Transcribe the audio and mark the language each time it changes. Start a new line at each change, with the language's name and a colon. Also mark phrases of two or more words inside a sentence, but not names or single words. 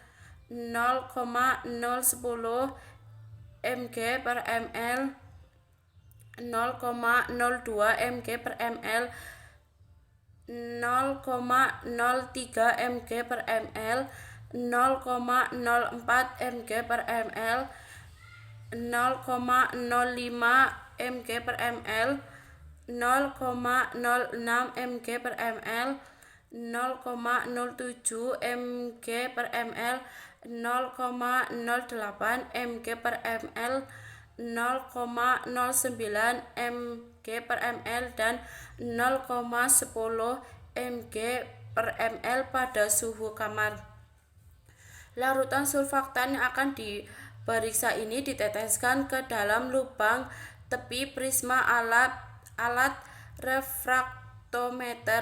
Indonesian: 0,010 mg per ml, 0,02 mg per ml, 0,03 mg per ml, 0,04 mg per ml, 0,05 mg per ml, 0,06 mg per ml, 0,07 mg per ml, 0,08 mg per ml, 0,09 mg per ml, dan 0,10 mg per ml pada suhu kamar. Larutan surfaktan yang akan diperiksa ini diteteskan ke dalam lubang tepi prisma alat refraktometer.